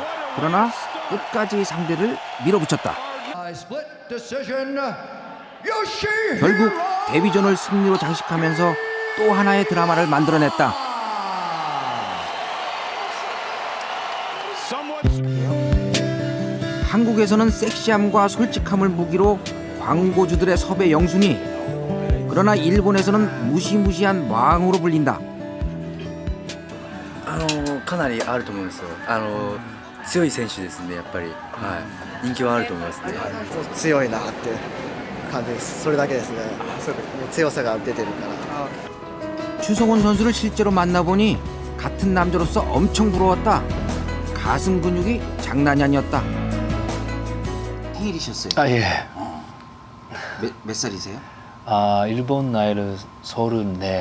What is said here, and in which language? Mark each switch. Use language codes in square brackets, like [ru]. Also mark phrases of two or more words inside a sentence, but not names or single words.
[ko] 그러나 끝까지 상대를 밀어붙였다. 결국 데뷔전을 승리로 장식하면서 또 하나의 드라마를 만들어냈다. 한국에서는 섹시함과 솔직함을 무기로 광고주들의 섭외 영순위. 그러나 일본에서는 무시무시한 왕으로 불린다. [ja] かなりあると思いますよ。強い選手ですね、やっぱり。はい。人気はあると思いますね。強いなって感じです。それだけですね。強さが出てるから。 [ko] 추성훈 선수를 실제로 만나보니 같은 남자로서 엄청 부러웠다. 가슴 근육이 장난이 아니었다. 생일이셨어요? 예. 몇 살이세요? 일본 나이를 34.